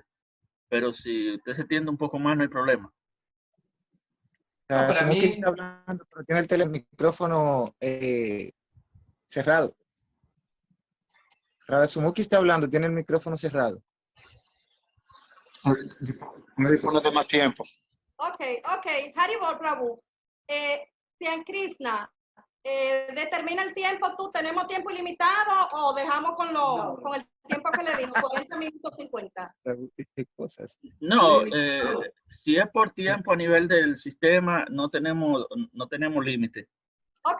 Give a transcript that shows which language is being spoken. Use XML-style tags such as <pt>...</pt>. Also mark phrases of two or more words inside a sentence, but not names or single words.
<es>Pero si usted se tiende un poco más, no hay problema. Para Sumuki mí- está hablando, pero tiene el micrófono cerrado. Radha Sumuki está hablando, tiene el micrófono cerrado. Me dispone de más tiempo. Ok. Haribol Prabhu. Sian Krishna, ¿determina el tiempo tú? ¿Tenemos tiempo ilimitado o dejamos con el tiempo que le dimos, 40 minutos 50? Cosas. No, si es por tiempo a nivel del sistema, no tenemos límite. Ok.</es>